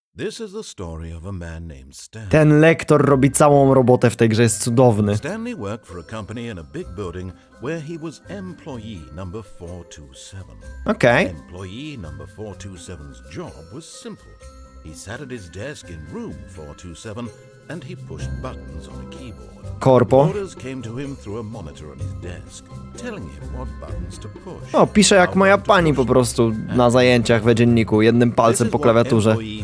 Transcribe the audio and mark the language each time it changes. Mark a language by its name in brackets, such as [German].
[English] This is the story of a man named Stanley. [Polish] Ten lektor robi całą robotę w tej grze, jest cudowny. [English] Stanley worked for a company in a big building where he was employee number 427. [Polish] Okej. [English] Employee number 427's job was simple. He sat at his desk in room 427 and he pushed buttons on a keyboard. [Polish] Korpo. [English] Orders came to him through a monitor on his desk, telling him what buttons to push. [Polish] O, pisze jak moja pani po prostu na zajęciach we dzienniku, jednym palcem po klawiaturze.